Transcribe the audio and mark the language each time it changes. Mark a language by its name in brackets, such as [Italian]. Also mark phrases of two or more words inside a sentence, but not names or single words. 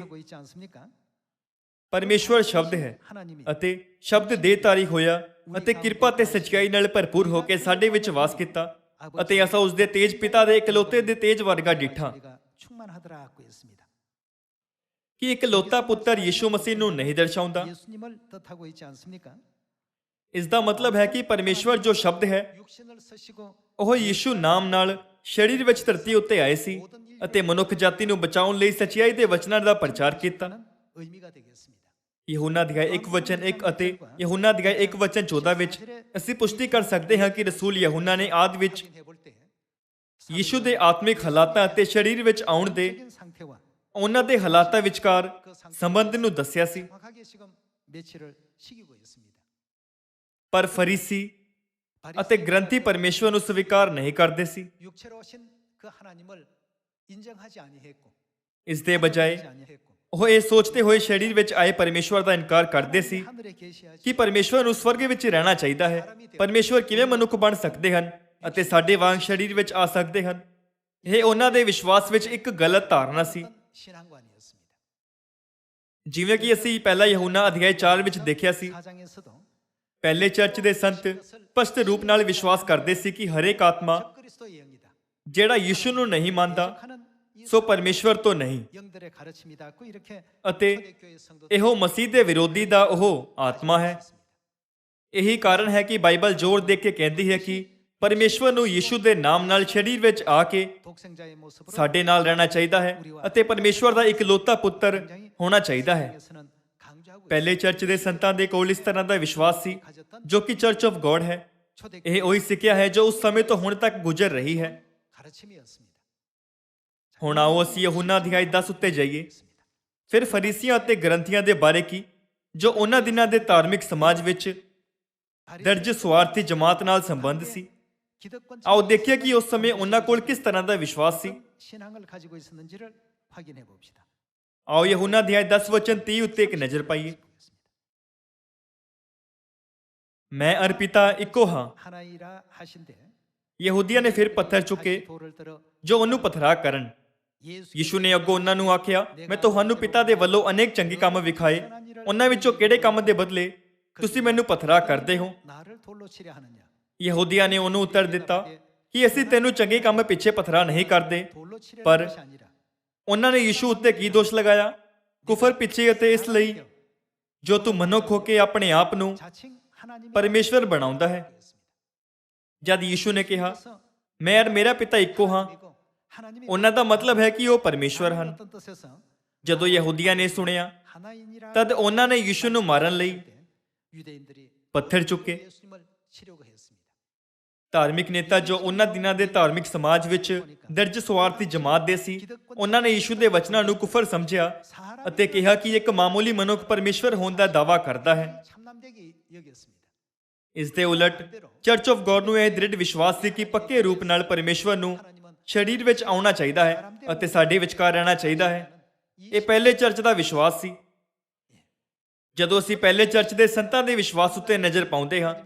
[Punjabi] ਪਰਮੇਸ਼ਵਰ ਸ਼ਬਦ ਹੈ, ਅਤੇ ਸ਼ਬਦ ਦੇਹਧਾਰੀ ਹੋਇਆ ਅਤੇ ਕਿਰਪਾ ਤੇ ਸੱਚਾਈ ਨਾਲ ਭਰਪੂਰ ਹੋ ਕੇ ਸਾਡੇ ਵਿੱਚ ਵਾਸ ਕੀਤਾ, ਅਤੇ ਅਸਾਂ ਉਸ ਦੇ ਤੇਜ ਪਿਤਾ ਦੇ ਇਕਲੌਤੇ ਦੇ ਤੇਜ ਵਰਗਾ ਡਿੱਠਾ। ਕਿ ਇਕਲੌਤਾ ਪੁੱਤਰ ਯਿਸੂ ਮਸੀਹ ਨੂੰ ਨਹੀਂ ਦਰਸਾਉਂਦਾ। [Korean] 예수님을 뜻하고 있지 않습니까? [Punjabi] ਇਸ ਦਾ ਮਤਲਬ ਹੈ ਕਿ ਪਰਮੇਸ਼ਵਰ ਜੋ ਸ਼ਬਦ ਹੈ [Korean] 육신을 쓰시고 [Punjabi] ਉਹ ਯਿਸੂ ਨਾਮ ਨਾਲ ਸਰੀਰ ਵਿੱਚ ਧਰਤੀ ਉੱਤੇ ਆਏ ਸੀ ਅਤੇ ਮਨੁੱਖ ਜਾਤੀ ਨੂੰ ਬਚਾਉਣ ਲਈ ਸੱਚਾਈ ਦੇ ਵਚਨਾਂ ਦਾ ਪ੍ਰਚਾਰ ਕੀਤਾ। [Korean] 의미가 되겠습니다. [Punjabi] ਯਹੂਨਾ ਅਧਿਆਇ 1 ਵਚਨ 1 ਅਤੇ ਯਹੂਨਾ ਅਧਿਆਇ 1 ਵਚਨ 14 ਵਿੱਚ ਅਸੀਂ ਪੁਸ਼ਟੀ ਕਰ ਸਕਦੇ ਹਾਂ ਕਿ ਰਸੂਲ ਯਹੂਨਾ ਨੇ ਆਦਿ ਵਿੱਚ [Korean] 해볼 때 [Punjabi] ਯਿਸੂ ਦੇ ਆਤਮਿਕ ਹਾਲਾਤਾਂ ਅਤੇ ਸਰੀਰ ਵਿੱਚ ਆਉਣ ਦੇ [Korean] 적인 상태와 [Punjabi] ਉਹਨਾਂ ਦੇ ਹਾਲਾਤਾਂ ਵਿਚਕਾਰ ਸੰਬੰਧ ਨੂੰ ਦੱਸਿਆ ਸੀ। [Korean] 정확하게 지금 매치를 시키고 있습니다. [Punjabi] ਪਰ ਫਰੀਸੀ ਅਤੇ ਗ੍ਰੰਥੀ ਪਰਮੇਸ਼ਵਰ ਨੂੰ ਸਵੀਕਾਰ ਨਹੀਂ ਕਰਦੇ ਸੀ। [Korean] 육체로 오신 그 하나님을 인정하지 아니했고 [Punjabi] ਇਸ ਦੇ ਬਜਾਏ [Korean] 하지 아니했고 [Punjabi] ਉਹ ਇਹ ਸੋਚਦੇ ਹੋਏ ਸਰੀਰ ਵਿੱਚ ਆਏ ਪਰਮੇਸ਼ਵਰ ਦਾ ਇਨਕਾਰ ਕਰਦੇ ਸੀ [Korean] 하늘에 계시하신 [Punjabi] ਕਿ ਪਰਮੇਸ਼ਵਰ ਨੂੰ ਸਵਰਗ ਵਿੱਚ ਰਹਿਣਾ ਚਾਹੀਦਾ ਹੈ। ਪਰਮੇਸ਼ਵਰ ਕਿਵੇਂ ਮਨੁੱਖ ਬਣ ਸਕਦੇ ਹਨ ਅਤੇ ਸਾਡੇ ਵਾਂਗ ਸਰੀਰ ਵਿੱਚ ਆ ਸਕਦੇ ਹਨ? ਇਹ ਉਹਨਾਂ ਦੇ ਵਿਸ਼ਵਾਸ ਵਿੱਚ ਇੱਕ ਗਲਤ ਧਾਰਨਾ ਸੀ। [Korean] 신앙관이었습니다. [Punjabi] ਜਿਵੇਂ ਕਿ ਅਸੀਂ ਪਹਿਲਾ ਯਹੂਨਾ ਅਧਿਆਇ 4 ਵਿੱਚ ਦੇਖਿਆ ਸੀ, [Korean] 사장에서도 [Punjabi] ਪਹਿਲੇ ਚਰਚ ਦੇ ਸੰਤ ਸਪਸ਼ਟ ਰੂਪ ਨਾਲ ਵਿਸ਼ਵਾਸ ਕਰਦੇ ਸੀ ਕਿ ਹਰੇਕ ਆਤਮਾ [Korean] 그리스도의 영이다. [Punjabi] ਜਿਹੜਾ ਯਿਸੂ ਨੂੰ ਨਹੀਂ ਮੰਨਦਾ [Korean] 하는 이 [Punjabi] ਸੋ ਪਰਮੇਸ਼ਵਰ ਤੋਂ ਨਹੀਂ, [Korean] 영들의 가르침이 닿고 이렇게 [Punjabi] ਅਤੇ [Korean] 초대교회 성도 [Punjabi] ਇਹੋ ਮਸੀਹ ਦੇ ਵਿਰੋਧੀ ਦਾ ਉਹ ਆਤਮਾ ਹੈ। ਇਹੀ ਕਾਰਨ ਹੈ ਕਿ ਬਾਈਬਲ ਜ਼ੋਰ ਦੇ ਕੇ ਕਹਿੰਦੀ ਹੈ ਕਿ ਪਰਮੇਸ਼ਵਰ ਨੂੰ ਯਿਸੂ ਦੇ ਨਾਮ ਨਾਲ ਸਰੀਰ ਵਿੱਚ ਆ ਕੇ [Korean] 독생자의 모습으로 [Punjabi] ਸਾਡੇ ਨਾਲ ਰਹਿਣਾ ਚਾਹੀਦਾ ਹੈ ਅਤੇ ਪਰਮੇਸ਼ਵਰ ਦਾ ਇਕਲੌਤਾ ਪੁੱਤਰ ਹੋਣਾ ਚਾਹੀਦਾ ਹੈ। [Korean] 에서는 강조하고 [Punjabi] ਪਹਿਲੇ ਚਰਚ ਦੇ ਸੰਤਾਂ ਦੇ ਕੋਲ ਇਸ ਤਰ੍ਹਾਂ ਦਾ ਵਿਸ਼ਵਾਸ ਸੀ ਜੋ ਕਿ ਚਰਚ ਆਫ ਗੋਡ ਹੈ। [Korean] 초대 [Punjabi] ਇਹ ਉਹੀ ਸਿੱਖਿਆ ਹੈ ਜੋ ਉਸ ਸਮੇਂ ਤੋਂ ਹੁਣ ਤੱਕ ਗੁਜ਼ਰ ਰਹੀ ਹੈ। [Korean] 가르침이었습니다. [Punjabi] ਹੁਣ ਆਓ ਅਸੀਂ ਯਹੂਨਾ ਅਧਿਆਇ 10 ਉੱਤੇ ਜਾਈਏ। ਫਿਰ ਫਰੀਸੀਆਂ ਅਤੇ ਗ੍ਰੰਥੀਆਂ ਦੇ ਬਾਰੇ ਕੀ ਜੋ ਉਹਨਾਂ ਦਿਨਾਂ ਦੇ ਧਾਰਮਿਕ ਸਮਾਜ ਵਿੱਚ ਦਰਜ ਸਵਾਰਥੀ ਜਮਾਤ ਨਾਲ ਸੰਬੰਧ ਸੀ। [Korean] 기득권 [Punjabi] ਆਓ ਦੇਖੀਏ ਕਿ ਉਸ ਸਮੇਂ ਉਹਨਾਂ ਕੋਲ ਕਿਸ ਤਰ੍ਹਾਂ ਦਾ ਵਿਸ਼ਵਾਸ ਸੀ। [Korean] 신앙을 가지고 있었는지를 확인해 봅시다. [Punjabi] ਆਓ ਯਹੂਨਾ ਅਧਿਆਇ 10 ਵਚਨ 30 ਉੱਤੇ ਇੱਕ ਨਜ਼ਰ ਪਾਈਏ। ਮੈਂ ਅਰ ਪਿਤਾ ਇੱਕੋ ਹਾਂ। [Korean] 하나이라 하신대 [Punjabi] ਯਹੂਦੀਆਂ ਨੇ ਫਿਰ ਪੱਥਰ ਚੁੱਕੇ [Korean] 돌을 들어 [Punjabi] ਜੋ ਉਹਨੂੰ ਪਥਰਾ ਕਰਨ। 예수 ਯਿਸੂ ਨੇ ਅੱਗੋਂ ਉਹਨਾਂ ਨੂੰ ਆਖਿਆ, ਮੈਂ ਤੁਹਾਨੂੰ ਪਿਤਾ ਦੇ ਵੱਲੋਂ ਅਨੇਕ ਚੰਗੇ ਕੰਮ ਵਿਖਾਏ, ਉਹਨਾਂ ਵਿੱਚੋਂ ਕਿਹੜੇ ਕੰਮ ਦੇ ਬਦਲੇ ਤੁਸੀਂ ਮੈਨੂੰ ਪਥਰਾ ਕਰਦੇ ਹੋ? [Korean] 나를 돌로 치려 하느냐? [Punjabi] ਯਹੂਦੀਆਂ ਨੇ ਉਹਨੂੰ ਉੱਤਰ ਦਿੱਤਾ ਕਿ ਅਸੀਂ ਤੈਨੂੰ ਚੰਗੇ ਕੰਮ ਪਿੱਛੇ ਪਥਰਾ ਨਹੀਂ ਕਰਦੇ। [Korean] 돌로 치려 [Punjabi] ਪਰ [Korean] 하는 것이 아니라 [Punjabi] ਉਹਨਾਂ ਨੇ ਯਿਸੂ ਉੱਤੇ ਕੀ ਦੋਸ਼ ਲਗਾਇਆ? ਕੁਫਰ ਪਿੱਛੇ ਅਤੇ ਇਸ ਲਈ ਜੋ ਤੂੰ ਮਨੁੱਖ ਹੋ ਕੇ ਆਪਣੇ ਆਪ ਨੂੰ [Korean] 자칭 하나님이 [Punjabi] ਪਰਮੇਸ਼ਵਰ ਬਣਾਉਂਦਾ ਹੈ। ਜਦ ਯਿਸੂ ਨੇ ਕਿਹਾ, ਮੈਂ ਔਰ ਮੇਰਾ ਪਿਤਾ ਇੱਕੋ ਹਾਂ, [Korean] 하나님이 [Punjabi] ਉਹਨਾਂ ਦਾ ਮਤਲਬ ਹੈ ਕਿ ਉਹ ਪਰਮੇਸ਼ਵਰ ਹਨ। [Korean] 어떤 뜻에서 [Punjabi] ਜਦੋਂ ਯਹੂਦੀਆਂ ਨੇ ਸੁਣਿਆ [Korean] 하나인이라 [Punjabi] ਤਦ ਉਹਨਾਂ ਨੇ ਯਿਸੂ ਨੂੰ ਮਾਰਨ ਲਈ [Korean] 유대인들이 [Punjabi] ਪੱਥਰ ਚੁੱਕੇ। [Korean] 예수님을 치려고 했습니다. [Punjabi] ਧਾਰਮਿਕ ਨੇਤਾ ਜੋ ਉਹਨਾਂ ਦਿਨਾਂ ਦੇ ਧਾਰਮਿਕ ਸਮਾਜ ਵਿੱਚ ਦਰਜ ਸਵਾਰਥੀ ਜਮਾਤ ਦੇ ਸੀ, ਉਹਨਾਂ ਨੇ ਯਿਸੂ ਦੇ ਵਚਨਾਂ ਨੂੰ ਕੁਫਰ ਸਮਝਿਆ ਅਤੇ ਕਿਹਾ ਕਿ ਇੱਕ ਮਾਮੂਲੀ ਮਨੁੱਖ ਪਰਮੇਸ਼ਵਰ ਹੋਣ ਦਾ ਦਾਅਵਾ ਕਰਦਾ ਹੈ। [Korean] 참남되게 여겼습니다. [Punjabi] ਇਸ ਦੇ ਉਲਟ ਚਰਚ ਆਫ ਗੋਡ ਨੂੰ ਇਹ ਦ੍ਰਿੜ ਵਿਸ਼ਵਾਸ ਸੀ ਕਿ ਪੱਕੇ ਰੂਪ ਨਾਲ ਪਰਮੇਸ਼ਵਰ ਨੂੰ ਸਰੀਰ ਵਿੱਚ ਆਉਣਾ ਚਾਹੀਦਾ ਹੈ ਅਤੇ ਸਾਡੇ ਵਿਚਕਾਰ ਰਹਿਣਾ ਚਾਹੀਦਾ ਹੈ। ਇਹ ਪਹਿਲੇ ਚਰਚ ਦਾ ਵਿਸ਼ਵਾਸ ਸੀ। ਜਦੋਂ ਅਸੀਂ ਪਹਿਲੇ ਚਰਚ ਦੇ ਸੰਤਾਂ ਦੇ ਵਿਸ਼ਵਾਸ ਉੱਤੇ ਨਜ਼ਰ ਪਾਉਂਦੇ ਹਾਂ